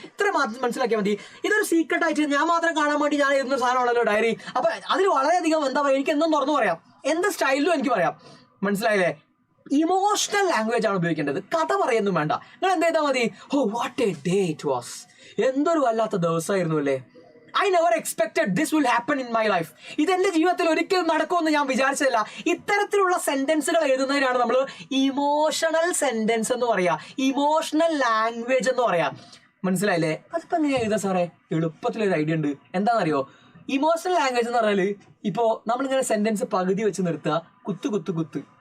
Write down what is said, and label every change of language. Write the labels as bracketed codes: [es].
[ml] ഇത്ര മാത്രം മനസ്സിലാക്കിയാൽ മതി. ഇതൊരു സീക്രട്ട് ആയിട്ട് ഞാൻ മാത്രം കാണാൻ വേണ്ടി ഞാൻ എഴുതുന്ന സാധനമാണല്ലോ ഡയറി. അപ്പൊ അതിൽ വളരെയധികം എന്താ പറയുക, എനിക്ക് എന്നും തുറന്നു പറയാം, എന്ത് സ്റ്റൈലിലും എനിക്ക് പറയാം. മനസ്സിലായില്ലേ? ഇമോഷണൽ ലാംഗ്വേജ് ആണ് ഉപയോഗിക്കേണ്ടത്. കഥ പറയുന്നു വേണ്ട. നിങ്ങൾ എന്ത് ചെയ്താൽ മതി, [en] oh what a day it was, [ml] എന്തൊരു വല്ലാത്ത ദിവസമായിരുന്നു അല്ലേ. [en] I never expected this will happen in my life. [ml] ഇതെന്റെ ജീവിതത്തിൽ ഒരിക്കലും നടക്കുമെന്ന് ഞാൻ വിചാരിച്ചതല്ല. ഇത്തരത്തിലുള്ള സെന്റൻസുകൾ എഴുതുന്നതിനാണ് നമ്മൾ ഇമോഷണൽ സെന്റൻസ് എന്ന് പറയാ, ഇമോഷണൽ ലാംഗ്വേജ് എന്ന് പറയാ. മനസ്സിലായില്ലേ? അതിപ്പോ എങ്ങനെയാ എഴുതാ സാറേ? എളുപ്പത്തിലൊരു ഐഡിയ ഉണ്ട്. എന്താണെന്നറിയോ? ഇമോഷണൽ ലാംഗ്വേജ് എന്ന് പറഞ്ഞാല് ഇപ്പോ നമ്മളിങ്ങനെ സെന്റൻസ് പകുതി വെച്ച് നിർത്തുക, കുത്ത്.